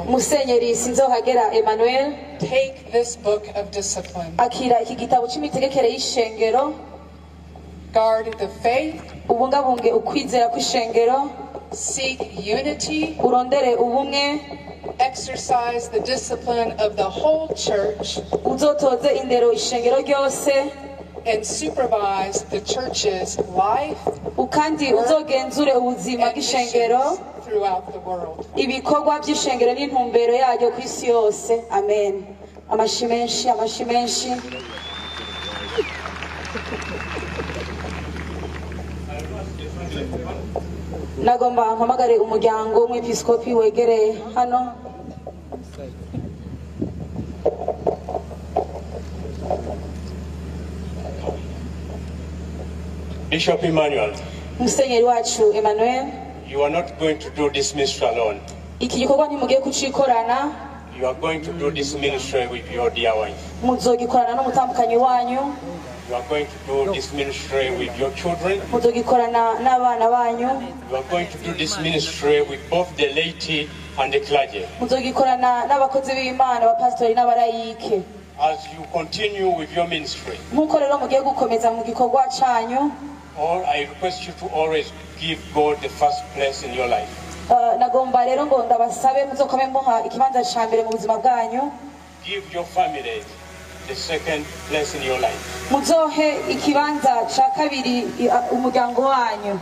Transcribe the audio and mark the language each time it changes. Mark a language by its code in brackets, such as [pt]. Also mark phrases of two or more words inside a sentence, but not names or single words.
[rn] Musenyeri Sinzohagera Emmanuel, [en] take this book of discipline. [rn] akira iki gitabo cy'imitegekere y'ishengero, [en] Guard the faith, [rn] ubungabunge ukwizera kw'ishengero, [en] seek unity, [rn] urondere ubumwe, [en] exercise the discipline of the whole church, [rn] uzotoze indero ishengero ryose, [en] and supervise the church's life [rn] ukandi uzogenzure ubuzima [en] and [rn] bw'ishengero, [en] missions throughout the world. [rn] ibikorwa by'ishengero n'intumbero yaryo ku isi yose. Amen. Amashi menshi, amashi menshi. Nagomba mpamagare umuryango w'umwepiskopi wegereye hano. [en] Bishop Emmanuel, [rn] Musenyeri wacu Emmanuel, [en] you are not going to do this ministry alone. [rn] iki gikorwa ntimugiye kucikorana, [en] You are going to do this ministry with your dear wife. [rn] muzogikorana n'umutambukanyi wanyu, [en] You are going to do this ministry with your children. [rn] muzogikorana n'abana banyu, [en] You are going to do this ministry with both the laity and the clergy. [rn] muzogikorana n'abakozi b'Imana, abapasitori n'abarayike. [en] As you continue with your ministry, [rn] Nk'uko rero mugiye gukomeza mu gikorwa cyanyu, [en] I request you to always give God the first place in your life. [rn] nagomba rero ngo ndabasabe muzokome muha ikibanza cya mbere mu buzima bwanyu, [en] Give your family the second place in your life. [rn] muzohe ikibanza cya kabiri umuryango wanyu,